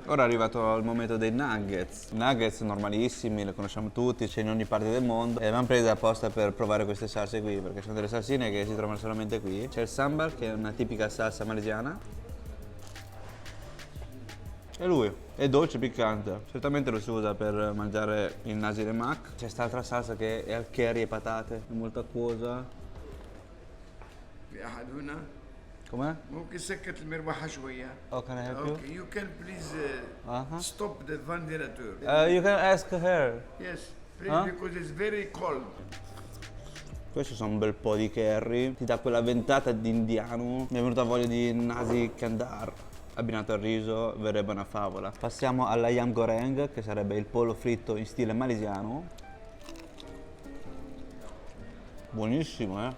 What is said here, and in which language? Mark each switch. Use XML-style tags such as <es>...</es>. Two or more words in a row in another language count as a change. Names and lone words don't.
<it>Ora è arrivato il momento dei nuggets. Nuggets normalissimi, li conosciamo tutti, c'è in ogni parte del mondo e abbiamo preso apposta per provare queste salse qui, perché sono delle salsine che si trovano solamente qui. C'è il sambal, che è una tipica salsa malesiana. E lui è dolce e piccante, certamente lo si usa per mangiare il</it> <ms>nasi lemak.</ms> <it>C'è quest'altra salsa che è al curry e patate, è molto acquosa.</it> <ar>في أحد هنا</ar> <it>Com'è?</it> <ar>ممكن سكت المروحة شوية.</ar> <en>Oh, can I help you? Okay, you can please stop the ventilator. You can ask her. Yes, please, Huh? because it's very cold.</en> <it>Questo sono un bel po' di curry, ti dà quella ventata di indiano. Mi è venuta voglia di</it> <ms>nasi kandar</ms> <it>abbinato al riso, verrebbe una favola. Passiamo all'</it> <ms>ayam goreng,</ms> <it>che sarebbe il pollo fritto in stile malesiano. Buonissimo, eh?</it>